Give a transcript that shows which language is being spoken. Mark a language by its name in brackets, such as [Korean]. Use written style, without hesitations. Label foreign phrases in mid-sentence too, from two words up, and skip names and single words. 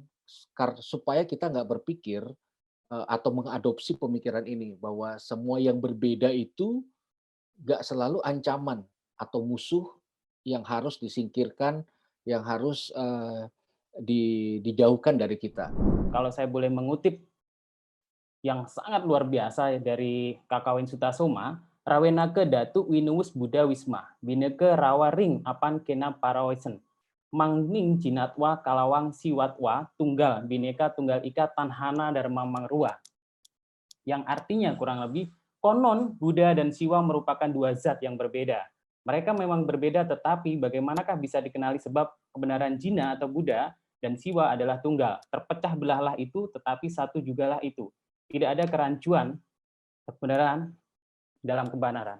[Indonesian] Supaya kita nggak berpikir atau mengadopsi pemikiran ini bahwa semua yang berbeda itu nggak selalu ancaman atau musuh yang harus disingkirkan, yang harus dijauhkan dari kita. Kalau saya boleh mengutip yang sangat luar biasa dari Kakawin Sutasoma, [Kawi] Rawenake Datu Winuwus Buddha Wisma, Bineke Rawa Ring Apan Kena Parawesen, Mangning Jinatwa Kalawang Siwatwa Tunggal Bineka Tunggal Ika Tanhana Dharma Mangrua. [Indonesian] Yang artinya kurang lebih, konon Buddha dan Siwa merupakan dua zat yang berbeda. Mereka memang berbeda, tetapi bagaimanakah bisa dikenali sebab kebenaran Jina atau Buddha dan Siwa adalah tunggal. Terpecah belahlah itu, tetapi satu jugalah itu. Tidak ada kerancuan kebenaran dalam kebenaran.